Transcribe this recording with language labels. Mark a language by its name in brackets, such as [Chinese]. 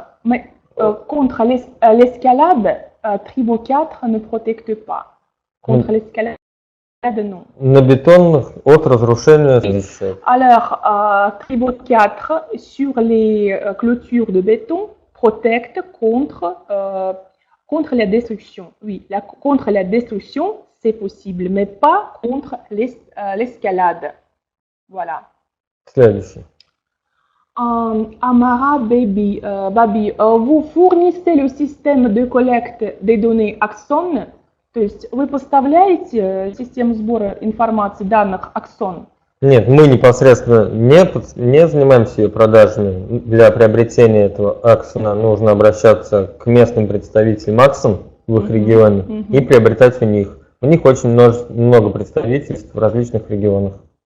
[French] mais contre l'escalade, Tribo 4 ne protecte pas. Contre l'escalade, non. [Russian] На бетонных от разрушения защищает. [French] Alors, Tribo 4 sur les clôtures de béton protecte contre la destruction. Oui, contre la destruction, c'est possible, mais pas contre l'escalade. Voilà. [Russian] Следующий. [French] Amara Baby, vous fournissez le système de collecte des données Axon, [Russian] то есть вы поставляете систему сбора информации данных Axon? Нет, мы непосредственно не занимаемся ее продажами. Для приобретения этого Axon нужно обращаться к местным представителям Axon в их регионе и приобретать у них. У них очень много представительств в различных регионах.